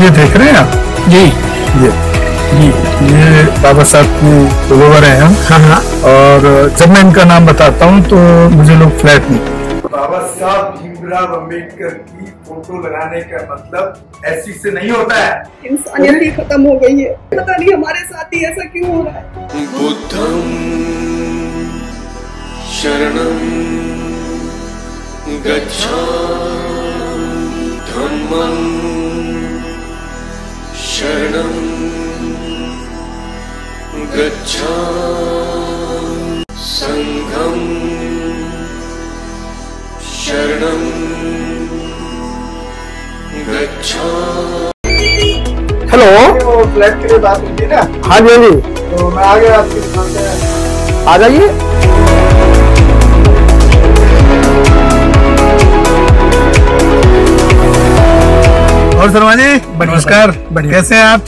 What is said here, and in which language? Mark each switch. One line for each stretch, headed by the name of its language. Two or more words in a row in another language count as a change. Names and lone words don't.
Hindi: ये देख रहे हैं आप जी, ये बाबा साहब की फोलोवर हैं हम। हाँ। और जब मैं इनका नाम बताता हूँ तो मुझे लोग फ्लैट नहीं। बाबा साहब भीमराव अम्बेडकर की फोटो लगाने का मतलब ऐसी से नहीं होता है। इंसानियत ही खत्म हो गई है। पता नहीं हमारे साथ ही ऐसा क्यों हो रहा है।
Pali: बुद्धं शरणं गच्छामि। धम्मं शरणं गच्छामि। संघं शरणं गच्छामि।
Hindi: हेलो, फ्लैट के लिए बात होती है ना। हाँ जी, तो मैं आ गया आपकी दुकान पे, आ जाइए। और शर्मा जी नमस्कार, कैसे हैं आप?